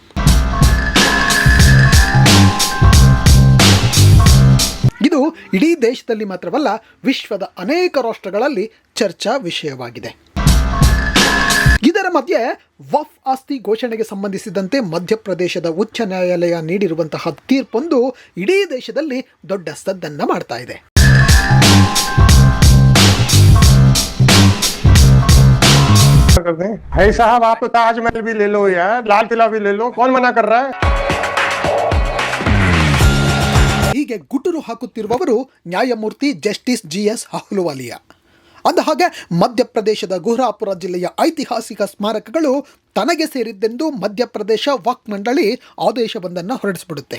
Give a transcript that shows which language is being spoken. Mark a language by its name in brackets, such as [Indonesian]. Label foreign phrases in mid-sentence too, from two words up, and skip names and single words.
[Kannada] ಇದು ಇಡೀ ದೇಶದಲ್ಲಿ ಮಾತ್ರವಲ್ಲ, ವಿಶ್ವದ ಅನೇಕ ರಾಷ್ಟ್ರಗಳಲ್ಲಿ ಚರ್ಚಾ ವಿಷಯವಾಗಿದೆ. ಇದರ ಮಧ್ಯೆ ವಕ್ಫ್ ಆಸ್ತಿ ಘೋಷಣೆಗೆ ಸಂಬಂಧಿಸಿದಂತೆ ಮಧ್ಯಪ್ರದೇಶದ ಉಚ್ಚ ನ್ಯಾಯಾಲಯ ನೀಡಿರುವಂತಹ ತೀರ್ಪೊಂದು ಇಡೀ ದೇಶದಲ್ಲಿ ದೊಡ್ಡ ಸದ್ದನ್ನ ಮಾಡ್ತಾ ಇದೆ. [Hindi] भाई साहब आप तो ताजमहल भी ले लो यार, लाल किला भी ले लो, कौन मना कर रहा है? [Kannada] ಹೀಗೆ ಗುಟುರು ಹಾಕುತ್ತಿರುವವರು ನ್ಯಾಯಮೂರ್ತಿ ಜಸ್ಟಿಸ್ GS ಅಹ್ಲುವಾಲಿಯಾ. ಅಂದಹಾಗೆ ಮಧ್ಯಪ್ರದೇಶದ ಗುಹರಾಪುರ ಜಿಲ್ಲೆಯ ಐತಿಹಾಸಿಕ ಸ್ಮಾರಕಗಳು ತನಗೆ ಸೇರಿದ್ದೆಂದು ಮಧ್ಯಪ್ರದೇಶ ವಕ್ಫ್ ಮಂಡಳಿ ಆದೇಶವೊಂದನ್ನು ಹೊರಡಿಸಿಬಿಡುತ್ತೆ.